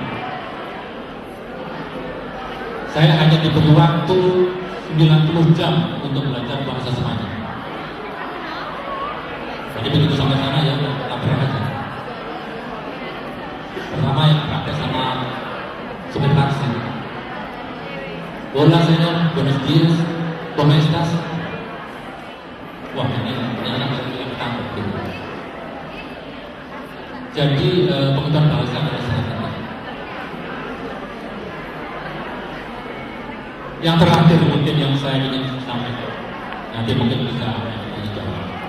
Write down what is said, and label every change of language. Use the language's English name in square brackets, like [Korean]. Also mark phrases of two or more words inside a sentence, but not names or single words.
[Indonesian] Saya hanya diberi waktu 90 jam untuk belajar bahasa Spanyol. Jadi begitu sampai sana ya tabrak aja. Pertama yang praktek sama supir taksi. [Spanish] Hola señor, buenos días, ¿cómo estás? [Indonesian] Wah ini anak saya ketangkep gitu. Jadi pengetahuan bahasa adalah sangat penting. Yang terakhir mungkin yang saya ingin sampaikan, nanti mungkin bisa dijawab.